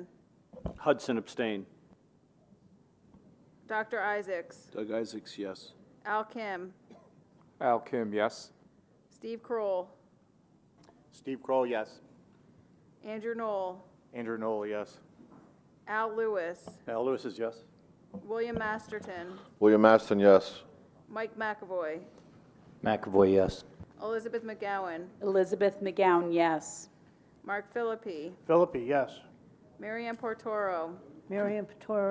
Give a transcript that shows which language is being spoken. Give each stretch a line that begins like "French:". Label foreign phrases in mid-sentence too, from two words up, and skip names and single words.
English: Hudson, abstain. Dr. Isaacs, Doug Isaacs, yes. Al Kim, Al Kim, yes. Steve Kroll, Steve Kroll, yes. Andrew Knoll, Andrew Knoll, yes. Al Lewis, Al Lewis is yes. William Masterton, William Maston, yes. Mike McAvoy, McAvoy, yes. Elizabeth McGowan, Elizabeth McGowan, yes. Mark Philippi, Philippi, yes. Marianne Portoro, Marion Petoro, yes.